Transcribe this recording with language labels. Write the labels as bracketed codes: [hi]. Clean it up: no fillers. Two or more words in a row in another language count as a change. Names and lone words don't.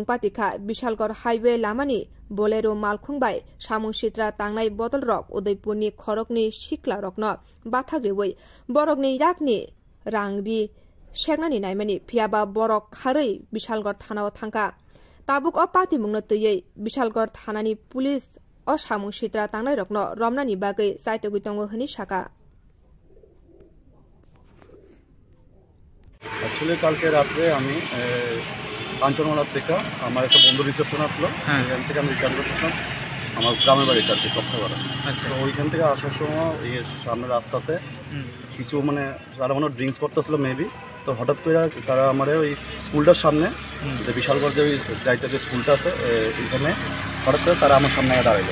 [trp] patika Bisalgor highway lamani bolero malkhungbai samung sitra tangnai bodol rok udaipurni khorokni sikla rokno bathagriwoi borokni yakni rangri shegnani naimani phiaba borok kharei Bisalgor thanao thangka tabuk o patimung no tei Bisalgor thanani police o samung sitra tangnai rokno romnani bagai saitoguitongo hini shaka [bn] Actually, কালকে রাতে আমি কাঞ্চনমালা থেকে আমার একটা বন্ধু রিসেপশন আসলো, এখান থেকে আমি রিটার্ন করতেছিলাম আমার গ্রামের বাড়িতে আর কি কক্সবাজার। আচ্ছা, ওইখান থেকে আসার সময় এই সামনের রাস্তাতে কিছু মানে তারা মনে ড্রিঙ্কস করতেছিল মেবি, তো হঠাৎ করে তারা আমার ওই স্কুলটার সামনে যে বিশালগড় যে যাইতে যে স্কুলটা আছে এখানে হঠাৎ করে তারা আমার সামনে দাঁড়াইলো।